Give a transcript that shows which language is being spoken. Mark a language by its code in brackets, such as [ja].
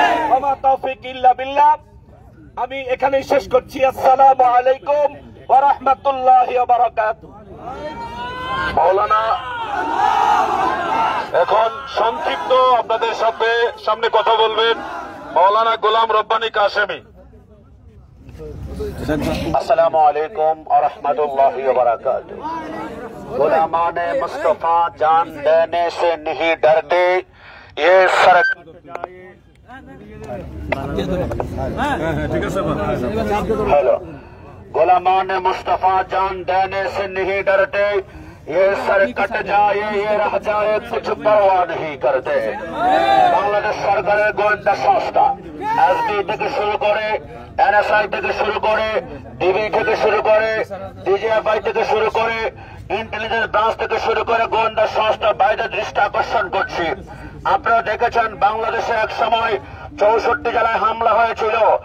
[ar] ওয়া তাওফিক ইল্লা বিল্লাহ। [bn] আমি এখানেই শেষ করছি। আসসালামু আলাইকুম ওয়া রাহমাতুল্লাহি ওয়া বারাকাতুহু। মাওলানা এখন সংক্ষিপ্ত আপনাদের সামনে কথা বলবেন মাওলানা গোলাম রব্বানী কাশেমি। [hi] अस्सलामु अलैकुम और रहमतुल्लाहि व बरकातुहू। गुलामाने मुस्तफा जान देने से नहीं डरते, ये सरक हेलो। गुलामाने मुस्तफा जान देने से नहीं डरते, ये सर कट जाए, ये रह जाए, कुछ परवाह नहीं करते। [bn] बांग्लादेश सरकारेर गोয়েন্দা সংস্থা এসবি থেকে শুরু করে, এনএসআই থেকে শুরু করে, ডিবি থেকে শুরু করে, ডিজিএফআই থেকে শুরু করে, ইন্টেলিজেন্স ব্রাঞ্চ থেকে শুরু করে গোয়েন্দা সংস্থা বাইরে দৃষ্টি আকর্ষণ করছি। আপনারা দেখেছেন বাংলাদেশে এক সময় 64 জেলায় হামলা হয়েছিল।